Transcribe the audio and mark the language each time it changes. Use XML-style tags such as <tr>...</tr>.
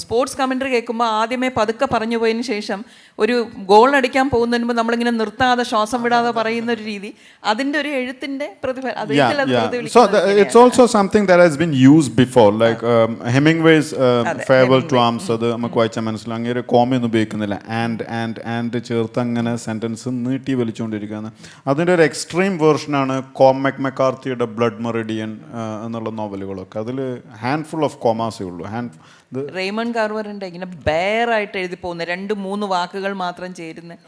<ml>Sports commentary കേൾക്കുമ്പോൾ ആദ്യമേ പതുക്കെ പറഞ്ഞു പോയതിന് ശേഷം ഒരു ഗോൾ അടിക്കാൻ പോകുന്നതിന് മുമ്പ് നമ്മളിങ്ങനെ നിർത്താതെ ശ്വാസം വിടാതെ പറയുന്ന ഒരു രീതി, അതിൻ്റെ ഒരു എഴുത്തിൻ്റെ</ml> <en>So it's also something that has been used before, like Hemingway's farewell to arms.</en> <ml>അത് നമുക്ക് വായിച്ചാൽ മനസ്സിലാവും. അങ്ങനെ കോമയൊന്നും ഉപയോഗിക്കുന്നില്ല, ആൻഡ് ചേർത്ത് അങ്ങനെ സെൻറ്റൻസ് നീട്ടി വലിച്ചുകൊണ്ടിരിക്കുകയാണ്. അതിൻ്റെ ഒരു എക്സ്ട്രീം വേർഷനാണ് മെക്കാർത്തിയുടെ ബ്ലഡ് മെറിഡിയൻ എന്നുള്ള നോവലുകളൊക്കെ. അതിൽ ഹാൻഡ്ഫുൾ ഓഫ് കോമാസേ ഉള്ളൂ. റെയ്മണ്ട് കാർവറിന്റെ ഇങ്ങനെ ബെയറായിട്ട് എഴുതി പോകുന്ന 2-3 വാക്കുകൾ മാത്രം ചേരുന്ന.</ml>